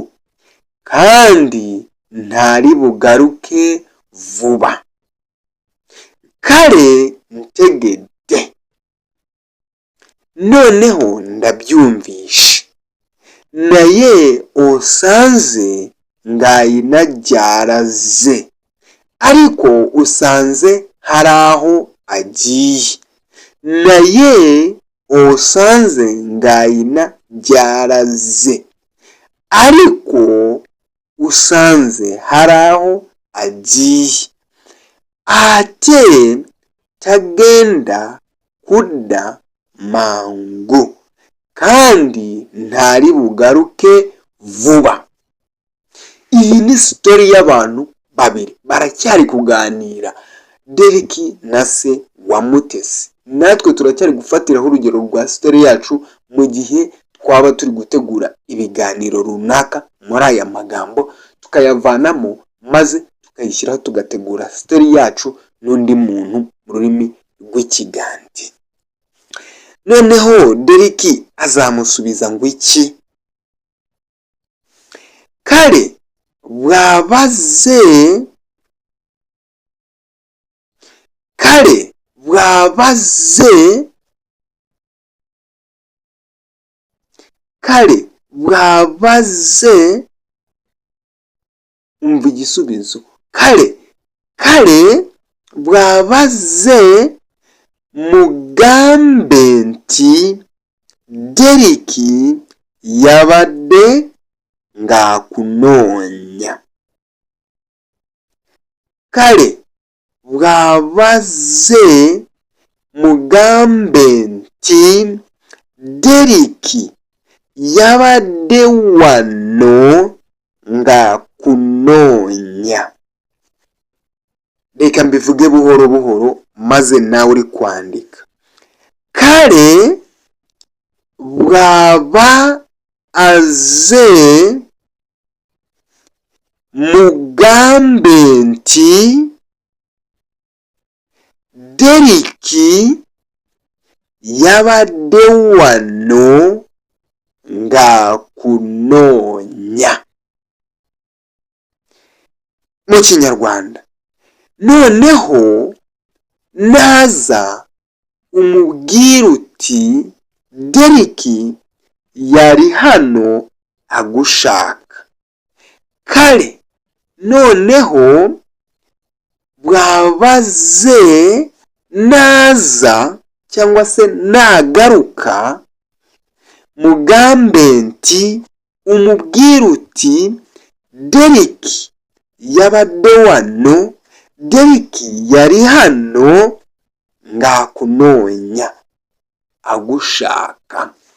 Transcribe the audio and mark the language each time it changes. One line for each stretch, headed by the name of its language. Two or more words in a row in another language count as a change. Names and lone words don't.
Kinyarwanda: Kandi ntali bugaruke vuba.
Ganda: Kale ntegedde.
Kinyarwanda: Noneho ndabyumvishe.
Ganda: Naye osanze ng'ayina gy'alaze,
Kinyarwanda: ariko usanze hari aho agiye.
Ganda: Naye osanze ng'ayina gy'alaze,
Kinyarwanda: ariko usanze hari aho agiye.
Ganda: Ate tagenda kudda mangu.
Kinyarwanda: Kandi ntali bugaruke vuba. Iyi ni sitori y'abantu babiri baracyari kuganira, Deriki na se wa Mutesi. Natwe turacyari gufatiraho urugero rwa sitori yacu mu gihe twaba turi gutegura ibiganiro runaka muri aya magambo, tukayavanamo maze tukayishyiraho, tugategura sitori yacu n'undi muntu mu rurimi rw'ikigande. Noneho Deriki azamusubiza ngo iki?
Ganda: Kale bwabaze, kale bwabaze, kale bwabaze,
Kinyarwanda: umva igisubizo,
Ganda: kale bwabaze mugambe nti Deriki yabadde ng'akunoonya. Kale bwabaze mugambe nti Deriki yabadde wano ng'akunoonya.
Kinyarwanda: Leka mbivuge buhoro buhoro maze nawe uri kwandika.
Ganda: Kale bwaba aze mugambe nti Deriki yabadde wano ng'akunoonya.
Kinyarwanda: Mu Kinyarwanda, noneho naza umubwire uti Deriki yari hano agushaka. Kale noneho bwabaze naza cyangwa se nagaruka
Ganda: mugambe nti
Kinyarwanda: umubwire uti Deriki
Ganda: yabadde wano,
Kinyarwanda: Deriki yari hano ng'akunoonya agushaka.